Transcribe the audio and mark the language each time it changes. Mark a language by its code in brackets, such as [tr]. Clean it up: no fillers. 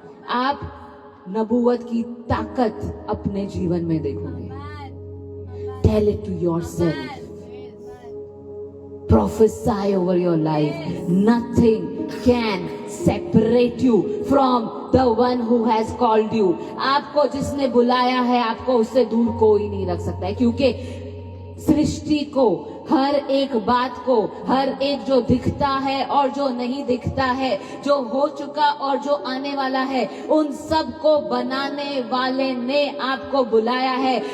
[hi] आप नबूवत की ताकत अपने जीवन में देखोगे। [en] Tell it to yourself. Prophesy over your life. Nothing can separate you from the one who has called you. [hi] आपको जिसने बुलाया है आपको उससे दूर कोई नहीं रख सकता है, क्योंकि सृष्टि को, हर एक बात को, हर एक जो दिखता है और जो नहीं दिखता है, जो हो चुका और जो आने वाला है, उन सब को बनाने वाले ने आपको बुलाया है।